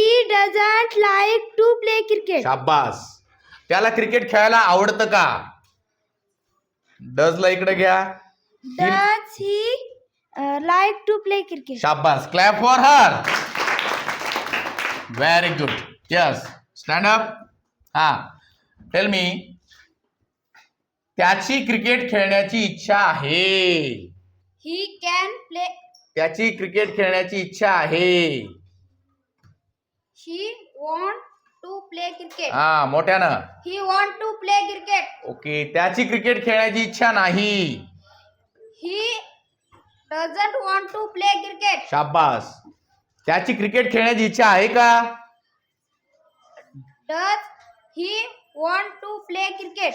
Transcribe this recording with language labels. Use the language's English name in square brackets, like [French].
[English] doesn't like to play cricket. [Marathi] शाबास. त्याला cricket खेळायला आवडतं का? डजला इकडे घ्या. [English] Does he like to play cricket? शाबास. Clap for her. Very good. Yes. Stand up. हा, tell me. [Marathi] त्याची क्रिकेट खेळण्याची इच्छा आहे. [English] He can play. [Marathi] त्याची क्रिकेट खेळण्याची इच्छा आहे. [English] He want to play cricket. [Marathi] हा, मोठ्यानं. [English] He want to play cricket. Okay. [Marathi] त्याची क्रिकेट खेळण्याची इच्छा नाही. [English] He doesn't want to play cricket. [Marathi] शाबास. त्याची क्रिकेट खेळण्याची इच्छा आहे का? [English] Does he want to play cricket?